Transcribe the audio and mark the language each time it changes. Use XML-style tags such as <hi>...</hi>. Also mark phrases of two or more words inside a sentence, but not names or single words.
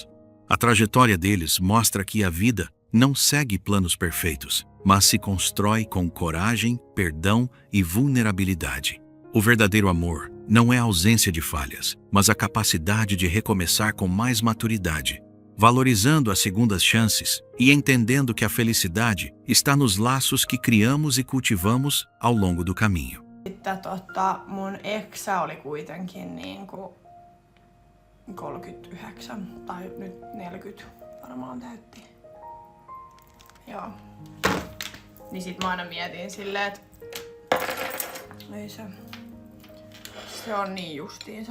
<pt>A trajetória deles mostra que a vida não segue planos perfeitos, mas se constrói com coragem, perdão e vulnerabilidade. O verdadeiro amor não é a ausência de falhas, mas a capacidade de recomeçar com mais maturidade, valorizando as segundas chances e entendendo que a felicidade está nos laços que criamos e cultivamos ao longo do caminho.</pt> <fi>Mun eksä oli kuitenkin niinku 39 tai nyt 40 varmaan täytti. Joo. Niin sit mä aina mietin silleen, että ei se on niin justiinsa.</fi>